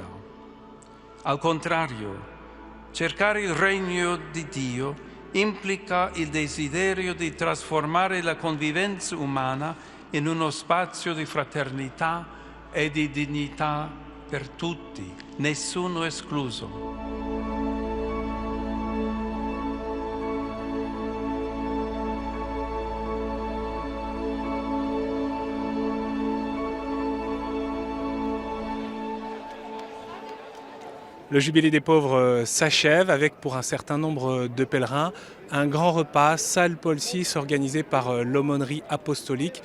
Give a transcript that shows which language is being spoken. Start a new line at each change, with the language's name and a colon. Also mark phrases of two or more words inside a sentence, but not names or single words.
Italian: Al contrario, cercare il regno di Dio implica il desiderio di trasformare la convivenza umana in uno spazio di fraternità e di dignità per tutti, nessuno escluso.
French: Le Jubilé des pauvres s'achève avec, pour un certain nombre de pèlerins, un grand repas, salle Paul VI, organisé par l'aumônerie apostolique.